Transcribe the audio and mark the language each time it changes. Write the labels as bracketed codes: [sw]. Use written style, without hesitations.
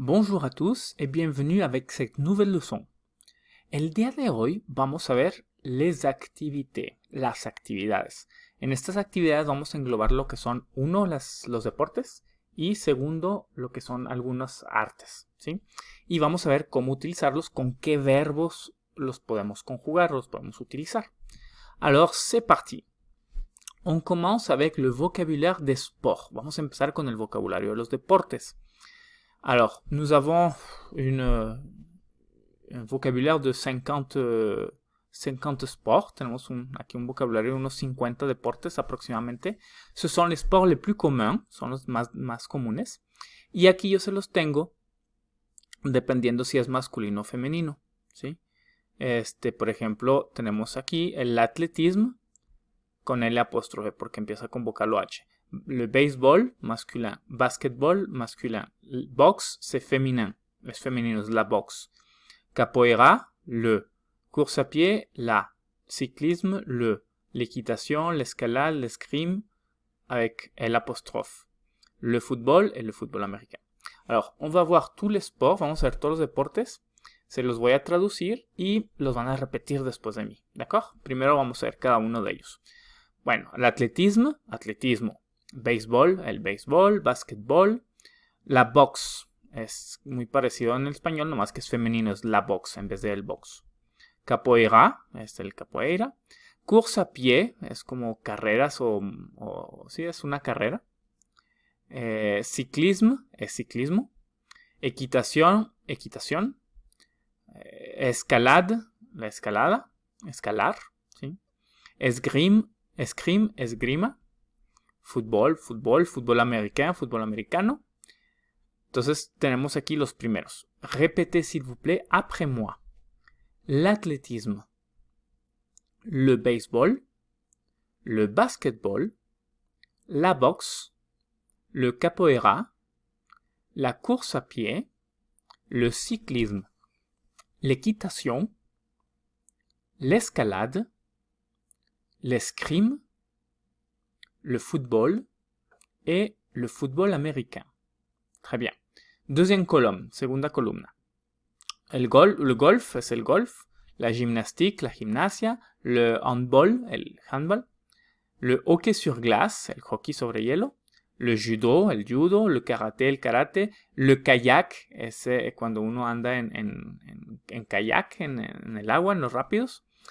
[fr] Bonjour a tous et bienvenue avec cette nouvelle leçon. [es] El día de hoy vamos a ver [fr] les activités, [es] las actividades. En estas actividades vamos a englobar lo que son, uno, los deportes y segundo, lo que son algunas artes, ¿sí? Y vamos a ver cómo utilizarlos, con qué verbos los podemos conjugar, los podemos utilizar. [fr] Alors, c'est parti. On commence avec le vocabulaire des sports. [es] Vamos a empezar con el vocabulario de los deportes. [fr] Alors, nous avons un vocabulaire de 50 sports. [es] Tenemos aquí un vocabulario de unos 50 deportes aproximadamente. [fr] Ce sont les sports les plus communs, [es] son los más comunes. Y aquí yo se los tengo dependiendo si es masculino o femenino, ¿sí? Por ejemplo, tenemos aquí el atletisme con L apóstrofe porque empieza con vocalo H. [fr] Le baseball, masculin. Basketball, masculin. Boxe, c'est féminin. [es] Es femenino, [fr] es la boxe. Capoeira, le. Course à pied, la. Cyclisme, le. L'équitation, l'escalade, l'escrime, avec L apóstrofe. Le football et le football américain. Alors, on va voir tous les sports, [es] vamos a ver todos los deportes. Se los voy a traducir y los van a repetir después de mí, [fr] ¿d'accord? [es] Primero vamos a ver cada uno de ellos. Bueno, el atletismo, atletismo. Béisbol, el béisbol. Básquetbol. La boxe. Es muy parecido en el español, nomás que es femenino, es la boxe en vez de el box. Capoeira, es el capoeira. Course à pied, es como carreras sí, es una carrera. Ciclismo, es ciclismo. Equitación, equitación. Escalade, la escalada, escalar, ¿sí? Esgrime, esgrima. Fútbol, fútbol americano, fútbol americano. Entonces tenemos aquí los primeros. [fr] Répétez s'il vous plaît après moi. L'athlétisme, le baseball, le basketball, la boxe, le capoeira, la course à pied, le cyclisme, l'équitation, l'escalade, l'escrime, le football et le football américain. Très bien. Deuxième colonne, [es] segunda columna. Le golf es el golf, la gymnastique, la gimnasia, le handball, el handball, le hockey sur glace, el hockey sobre hielo, le judo, el judo, le karate, le kayak, es cuando uno anda en kayak, en el agua, en los rápidos,